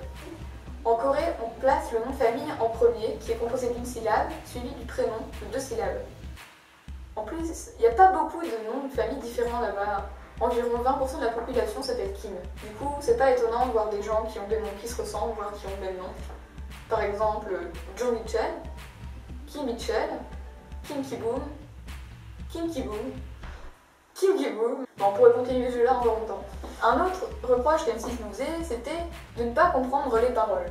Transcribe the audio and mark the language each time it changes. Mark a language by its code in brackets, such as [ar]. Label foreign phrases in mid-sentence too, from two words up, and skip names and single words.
[fr] En Corée, on place le nom de famille en premier, qui est composé d'une syllabe, suivi du prénom de 2 syllabes. En plus, il n'y a pas beaucoup de noms de famille différents là-bas. Environ 20% de la population s'appelle Kim. Du coup, c'est pas étonnant de voir des gens qui ont des noms qui se ressemblent, voire qui ont le même nom. Par exemple, Joe Mitchell, Kim Mitchell, Kim Ki-boom, Kim Ki-boom, Kim Ki-boom. Bon, on pourrait continuer le jeu là encore longtemps. Un autre reproche qu'M6 nous faisait, c'était de ne pas comprendre les paroles.